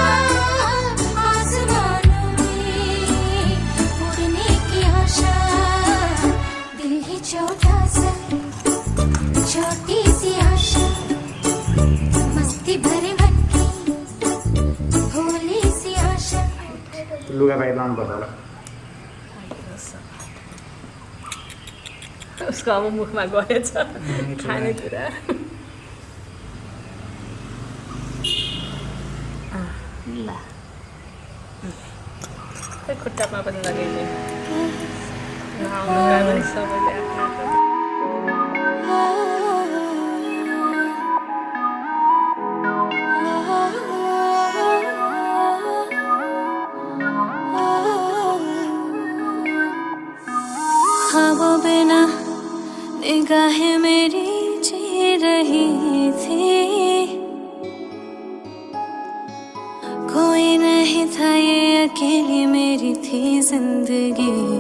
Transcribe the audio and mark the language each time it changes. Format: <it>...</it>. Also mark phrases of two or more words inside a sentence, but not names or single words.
<hi>आसमानों में उड़ने की आशा दिल है छोटा सा छोटी सी आशा मस्ती भरे मन की भोली सी आशा</hi> <mr>पिल्लूला काय लावून बसायला</mr> <ne>उसको अब मुखमा गएछ खानेकुरा ल खै खुट्टामा पनि लगाइदिए नआउनु गयो भने सबैले आफ्नो</ne> <hi>ख्वाबों बिना निगाहें मेरी जी रही थी कोई नहीं था ये अकेली मेरी थी जिंदगी</hi>